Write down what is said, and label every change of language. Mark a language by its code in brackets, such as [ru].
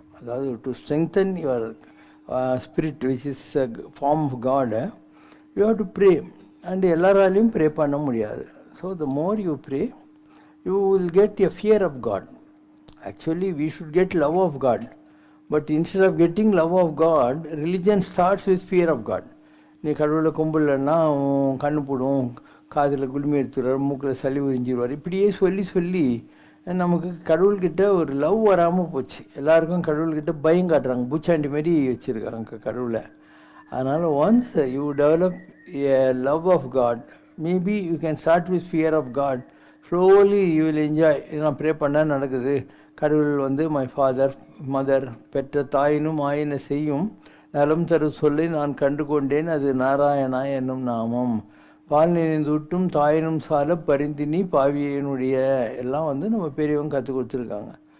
[en] அதாவது to strengthen your spirit which is a form of God, you have to pray. [ta] And எல்லாராலையும் pray பண்ண முடியாது. [en] So the more you pray, you will get a fear of God. Actually, we should get love of God. But instead of getting love of God, religion starts with fear of God. [ta] நீ கடவுளை கும்பிடலன்னா கண்ணு போடும், காதில் குளுமி எடுத்துடுவார், மூக்கில் சளி உறிஞ்சிடுவார். இப்படியே சொல்லி சொல்லி நமக்கு கடவுள்கிட்ட ஒரு லவ் வராமல் போச்சு. எல்லாருக்கும் கடவுள்கிட்ட பயம் காட்டுறாங்க, பூச்சாண்டி மாரி வச்சுருக்காங்க கடவுளை. [en] அதனால் once you develop a love of God, maybe you can start with fear of God, slowly you will enjoy. [ta] நான் ப்ரே பண்ணால் நடக்குது, கடவுள் [en] my father mother, [ta] பெற்ற தாயினும் ஆயின செய்யும் நலம் தரு சொல்லை நான் கண்டு கொண்டேன், அது நாராயணா என்னும் நாமம், பால் நினைந்துட்டும் தாயினும் சால பரிந்தினி பாவியனுடைய எல்லாம் நம்ம பெரியவங்க கற்றுக் கொடுத்துருக்காங்க.